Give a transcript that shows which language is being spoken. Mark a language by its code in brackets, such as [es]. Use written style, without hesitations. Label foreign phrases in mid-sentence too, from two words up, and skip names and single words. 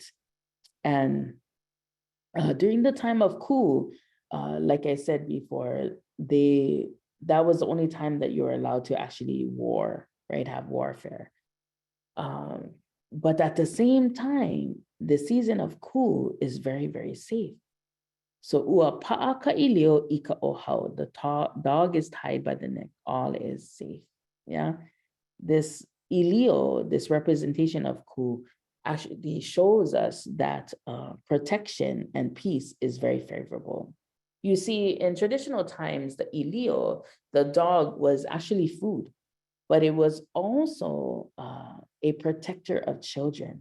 [en] And during the time of Ku, like I said before, that was the only time that you were allowed to actually have warfare. But at the same time, the season of Ku is very, very safe. [haw] So ua pa'a ka ilio ika ohau, [en] the dog is tied by the neck, all is safe. Yeah, this ilio, this representation of ku, actually shows us that protection and peace is very favorable. You see, in traditional times, the ilio, the dog, was actually food, but it was also a protector of children.